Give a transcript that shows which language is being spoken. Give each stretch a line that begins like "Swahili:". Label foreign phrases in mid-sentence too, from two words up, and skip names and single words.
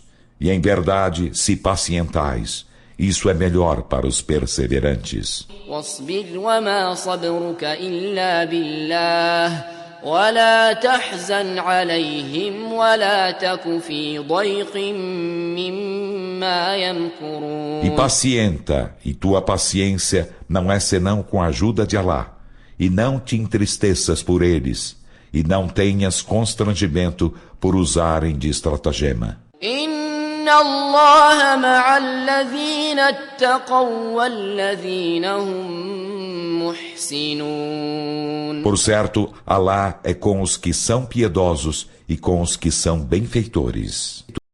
Portuguese: E em verdade, se pacientais, isso é melhor para os perseverantes.
Arabic: واصبر وما صبرك إلا بالله ولا تحزن عليهم ولا تك في ضيق مما يمكرون.
Portuguese: E pacienta, e tua paciência não é senão com a ajuda de Alá. E não te entristeças por eles, e não tenhas constrangimento por usarem de estratagema.
Arabic: إن الله مع الذين اتقوا والذين هم محسنون.
Portuguese: Por certo, Alá é com os que são piedosos e com os que são benfeitores.